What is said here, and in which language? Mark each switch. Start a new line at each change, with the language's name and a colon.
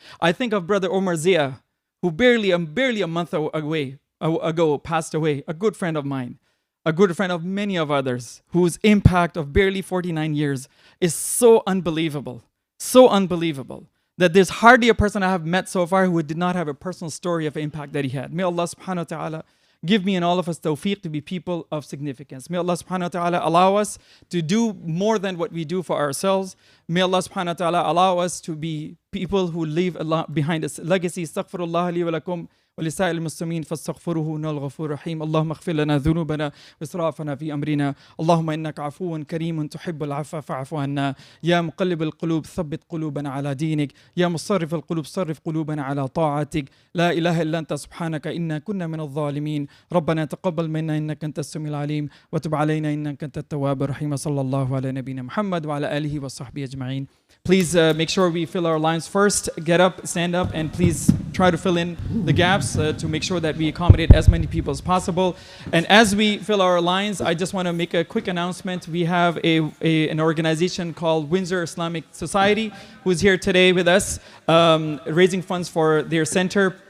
English: I think of Brother Omar Zia, who barely a month ago passed away, a good friend of mine, a good friend of many of others, whose impact of barely 49 years is so unbelievable, that there's hardly a person I have met so far who did not have a personal story of impact that he had. May Allah subhanahu wa ta'ala give me and all of us tawfiq to be people of significance. May Allah subhanahu wa ta'ala allow us to do more than what we do for ourselves. May Allah subhanahu wa ta'ala allow us to be people who leave behind us legacy.
Arabic: Astaghfirullah li wa lakum ولسائر المسلمين فاستغفروه إنه الغفور الرحيم. اللهم اغفر لنا ذنوبنا وإسرافنا في أمرنا. اللهم إنك عفو كريم تحب العفو فاعف عنا. يا مقلب القلوب ثبت قلوبنا على دينك. يا مصرف القلوب صرف قلوبنا على طاعتك. لا إله إلا أنت سبحانك إنا كنا من الظالمين. ربنا تقبل منا إنك أنت السميع العليم وتب علينا إنك أنت التواب الرحيم. صلى الله على نبينا محمد وعلى آله وصحبه أجمعين.
English: Please make sure we fill our lines first. Get up, stand up, and please try to fill in the gaps to make sure that we accommodate as many people as possible. And as we fill our lines, I just want to make a quick announcement. We have an organization called Windsor Islamic Society who is here today with us, raising funds for their center.